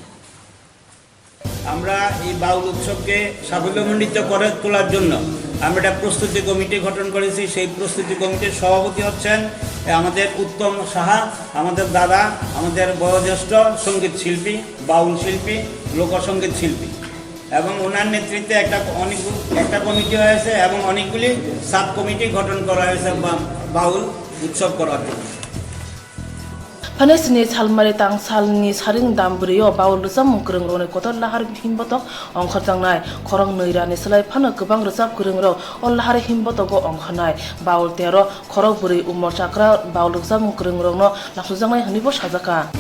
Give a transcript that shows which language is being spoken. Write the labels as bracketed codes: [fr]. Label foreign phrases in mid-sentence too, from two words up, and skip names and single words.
[bn] আমরা এই বাউল উৎসবকে সাফল্যমণ্ডিত করে তোলার জন্য আমরা একটা প্রস্তুতি কমিটি গঠন করেছি সেই প্রস্তুতি কমিটির সভাপতি হচ্ছেন আমাদের উত্তম সাহা আমাদের দাদা আমাদের বয়োজ্যেষ্ঠ সঙ্গীত শিল্পী বাউল শিল্পী লোকসঙ্গীত শিল্পী এবং ওনার নেতৃত্বে একটা কমিটি হয়েছে এবং অনেকগুলি সাব কমিটি গঠন করা হয়েছে বাউল উৎসব করার জন্য [trp] Panesini salmari tang salni saring damburiyo baul rusam mungkreng rone kotor lahar himbotok ongkhorjang nai khorong neirani selai phano gobang rusap kreng ro ol lahar himbotogo ongkhanai baul tero khorok buri umor chakra baul rusam mungkreng rongno laksujang nai hnibo sajaka